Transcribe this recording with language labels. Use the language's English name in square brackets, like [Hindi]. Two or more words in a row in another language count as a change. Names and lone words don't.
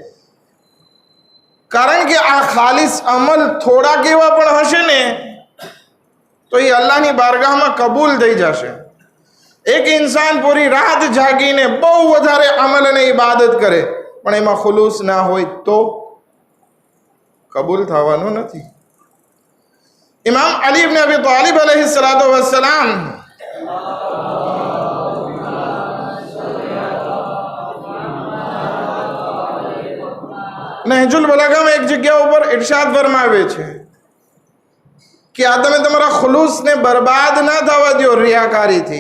[Gujarati] કારણ કે આ ખાલિસ અમલ થોડાક એવા પણ હશે ને તો એ અલ્લાહની બારગાહમાં કબૂલ થઈ જશે. એક ઇન્સાન પૂરી રાત જાગીને બહુ વધારે અમલ અને ઇબાદત કરે પણ એમાં ખુલૂસ ના હોય તો કબૂલ થવાનું નથી. ઇમામ અલી ઇબ્ન અબી તાલિબ [Arabic] عليه الصلاة والسلام [Gujarati] નહજુલ બલાગામાં એક જગ્યા ઉપર ઇરશાદ ફરમાવે છે કે આ તમે તમારા ખુલૂસને બરબાદ ના થવા દો રિયાકારીથી.